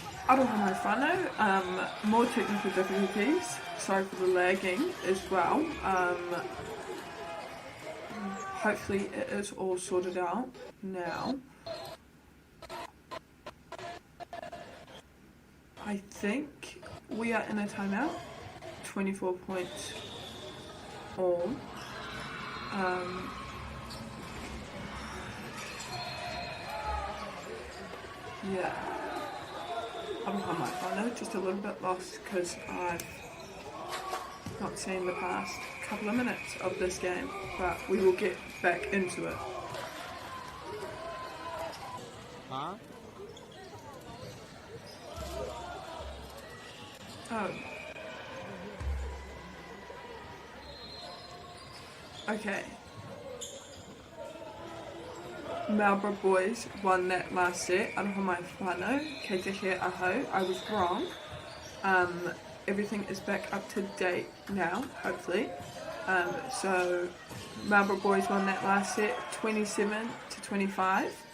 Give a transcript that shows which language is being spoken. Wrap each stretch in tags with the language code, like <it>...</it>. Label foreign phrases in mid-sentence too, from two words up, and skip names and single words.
<mi>Aroha mai whānau,</mi> <en>more technical difficulties, sorry for the lagging as well. Hopefully it is all sorted out now. I think we are in a timeout, 24 points all. Yeah.</en> <mi>Aroha mai whānau,</mi> <en>just a little bit lost because I've not seen the past couple of minutes of this game, but we will get back into it. Huh? Oh. Okay. Marlborough boys won that last set.</en> <mi>Aroha mai whānau, kei te he aho.</mi> <en>I was wrong. Everything is back up to date now, hopefully. So Marlborough boys won that last set 27-25.</en>